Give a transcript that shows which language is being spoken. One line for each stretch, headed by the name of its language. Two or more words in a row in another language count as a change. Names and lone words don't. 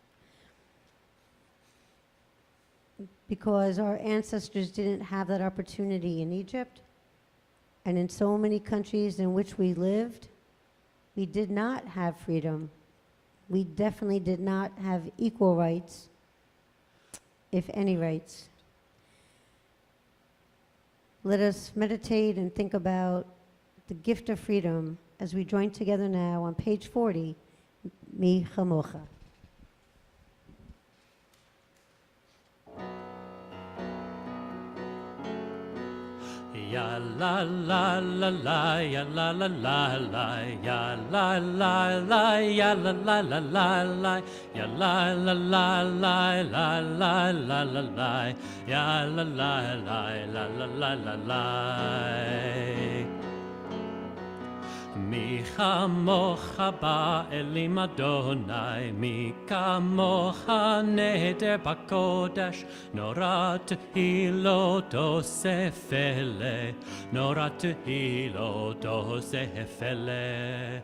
English: Because our ancestors didn't have that opportunity in Egypt, and in so many countries in which we lived, we did not have freedom. We definitely did not have equal rights, if any rights. Let us meditate and think about the gift of freedom as we join together now on page 40, Mi Chamocha. Ya la la la la, ya la la la la, ya la la la, ya la la la la la, ya la la la la, la la la la la, ya la la la, la la la la la.
Hebrew: מי כמוכה באלים אדוני, מי כמוכה נאדר בקודש, נורא תהילות עושה פלא, נורא תהילות עושה פלא.